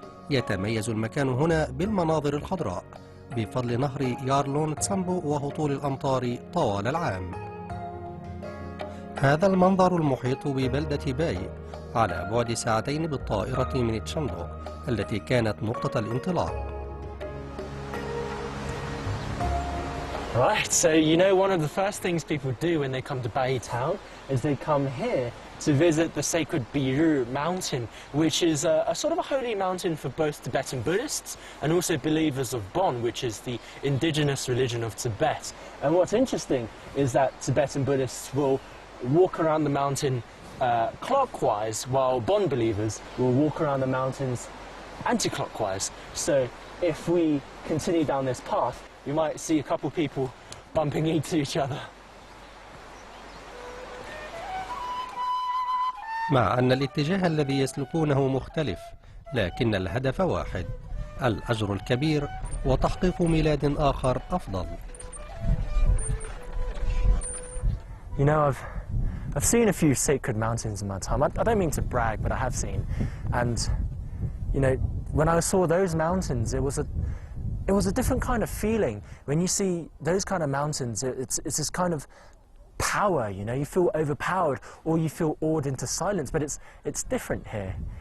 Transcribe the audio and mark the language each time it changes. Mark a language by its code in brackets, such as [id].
[ar] يتميز المكان هنا بالمناظر الخضراء بفضل نهر يارلون تسامبو وهطول الأمطار طوال العام. هذا المنظر المحيط ببلدة باي على بعد ساعتين بالطائرة من تشاندو التي كانت نقطة الانطلاق. [en] Right, so one of the first things people do when they come to Bai town is they come here to visit the sacred Biru mountain, which is a sort of a holy mountain for both Tibetan Buddhists and also believers of Bon, which is the indigenous religion of Tibet. And what's interesting is that Tibetan Buddhists will walk around the mountain clockwise, while Bon believers will walk around the mountains anti-clockwise. So if we continue down this path, you might see a couple people bumping into each other. [ar] مع أن الاتجاه الذي يسلكونه مختلف، لكن الهدف واحد: الأجر الكبير وتحقيق ميلاد آخر أفضل. [en] I've seen a few sacred mountains in my time. I don't mean to brag, but I have seen. And, when I saw those mountains, it was a different kind of feeling. When you see those kind of mountains, it's this kind of power, you feel overpowered or you feel awed into silence, but it's different here.